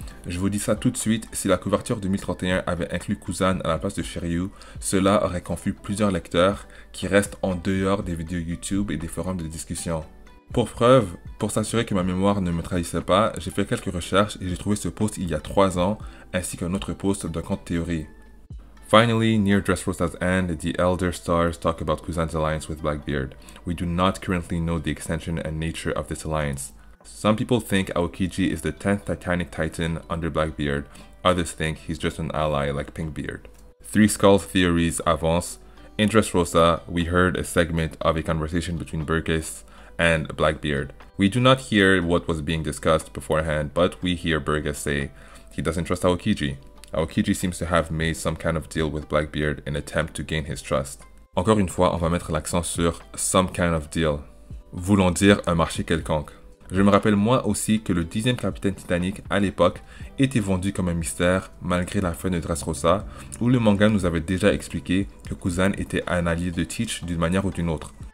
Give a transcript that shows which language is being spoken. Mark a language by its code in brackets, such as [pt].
[fr] Je vous dis ça tout de suite, si la couverture de 1031 avait inclus Kuzan à la place de Shiryu, cela aurait confus plusieurs lecteurs qui restent en dehors des vidéos YouTube et des forums de discussion. Pour preuve, pour s'assurer que ma mémoire ne me trahissait pas, j'ai fait quelques recherches et j'ai trouvé ce post il y a 3 ans, ainsi qu'un autre post d'un compte théorie. [en] Finally, near Dressrosa's end, the Elder Stars talk about Kuzan's alliance with Blackbeard. We do not currently know the extension and nature of this alliance. Some people think Aokiji is the 10th Titanic Titan under Blackbeard, others think he's just an ally like Pinkbeard. Three Skull theories avance. In Dressrosa, we heard a segment of a conversation between Burgess and Blackbeard. We do not hear what was being discussed beforehand, but we hear Burgess say he doesn't trust Aokiji. Aokiji seems to have made some kind of deal with Blackbeard in an attempt to gain his trust. [fr] Encore une fois, on va mettre l'accent sur [en] some kind of deal, [fr] voulant dire un marché quelconque. Je me rappelle moi aussi que le 10e capitaine Titanic à l'époque était vendu comme un mystère malgré la fin de Dressrosa, où le manga nous avait déjà expliqué que Kuzan était un allié de Teach d'une manière ou d'une autre.